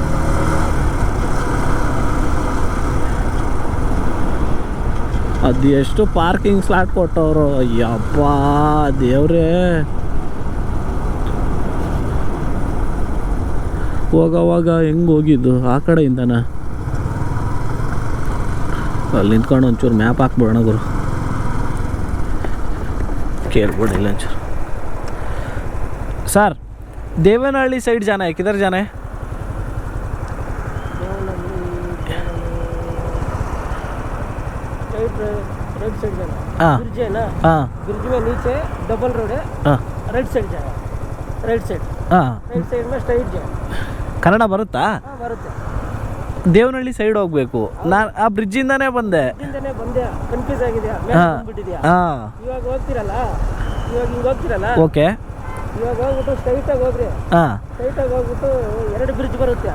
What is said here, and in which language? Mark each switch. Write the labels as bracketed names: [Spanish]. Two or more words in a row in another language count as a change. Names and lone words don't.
[Kannada] ಅದು ಎಷ್ಟು ಪಾರ್ಕಿಂಗ್ ಸ್ಲಾಟ್ ಕೊಟ್ಟವರು, ಅಯ್ಯಪ್ಪ ದೇವ್ರೇ. ಹೋಗೋವಾಗ ಹೆಂಗೆ ಹೋಗಿದ್ದು ಆ ಕಡೆಯಿಂದನ? ಅಲ್ಲಿ ನಿಂತ್ಕೊಂಡು ಒಂಚೂರು ಮ್ಯಾಪ್ ಹಾಕ್ಬಿಡೋಣ ಗುರು, ಕೇಳ್ಬಿಡಿಲ್ಲ ಒಂಚೂರು. [Hindi] सर देवनहಳ್ಳಿ साइड जाना है, किधर जाना है? [English] right side [Hindi] जाना। हाँ ब्रिज है ना, हाँ ब्रिज में नीचे [English] double road [Hindi] है, हाँ [English] right side [Hindi] जाना, [English] right side, हाँ right side [Hindi] में स्ट्रೈಟ್ जाना। [Kannada] ಕನ್ನಡ ಬರುತ್ತಾ? ಹಾಂ ಬರುತ್ತೆ. ದೇವನಹಳ್ಳಿ ಸೈಡ್ ಹೋಗ್ಬೇಕು. ನಾನು ಆ ಬ್ರಿಡ್ಜಿಂದಾನೇ ಬಂದೆ. ಬ್ರಿಡ್ಜಿಂದಾನೇ ಬಂದೆ, ಕನ್ಫ್ಯೂಸ್ ಆಗಿದೆಯಾ? ಹಾಂ ಬಂದ್ಬಿಟ್ಟಿದ್ಯಾ? ಹಾಂ ಇವಾಗ ಹೋಗ್ತಿರಲ್ಲ, ಇವಾಗ ಹಿಂಗೆ ಹೋಗ್ತಿರಲ್ಲ, ಓಕೆ. ಇವಾಗ ಹೋಗ್ಬಿಟ್ಟು ಸ್ಟ್ರೈಟಾಗಿ ಹೋಗ್ರಿ. ಹಾಂ ಸ್ಟ್ರೈಟಾಗಿ ಹೋಗ್ಬಿಟ್ಟು 2 ಬ್ರಿಡ್ಜ್ ಬರುತ್ತೆ.